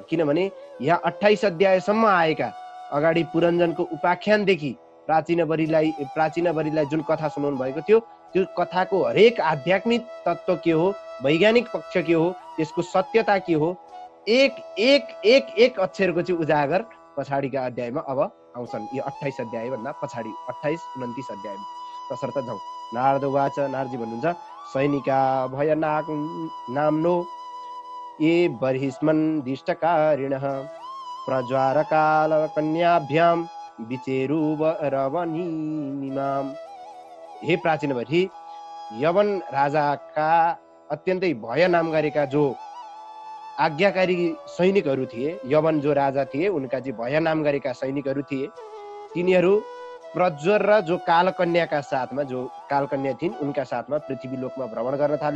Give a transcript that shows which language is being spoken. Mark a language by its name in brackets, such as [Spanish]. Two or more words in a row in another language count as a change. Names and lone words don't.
[Nepali] किनभने यहाँ 28 अध्यायसम्म आएका अगाडि पुरञ्जनको उपाख्यानदेखि प्राचीनबरीलाई जुन कथा सुनाउनु भएको थियो त्यो कथाको हरेक आध्यात्मिक तत्त्व के हो, वैज्ञानिक पक्ष के हो, त्यसको सत्यता के हो, एक एक एक एक अक्षरको चाहिँ उजागर पछाडिका अध्यायमा अब आउँछन्। यो 28 अध्याय भन्दा पछाडि 28, 29 अध्यायमा। तसर्थ जाउँ। [Sanskrit] नारद वाच, [Nepali] नारदजी भन्नुहुन्छ [Sanskrit] सैनिका भयनाक नाम्नो ये बर्हिस्मन् दिष्टकारिणः प्रज्वारकाल कन्याभ्यां विचेरुव रवनीमिमाम। [Nepali] हे प्राचीनबरी, यवन राजाका अत्यन्तै भय नाम गरेका जो आज्ञाकारी सैनिकहरू थिए, यवन जो राजा थिए उनका चाहिँ भय नाम गरेका सैनिकहरू थिए, तिनीहरू प्रज्वर र जो कालकन्याका साथमा, जो कालकन्या थिइन् उनका साथमा पृथ्वी लोकमा भ्रमण गर्न थाले।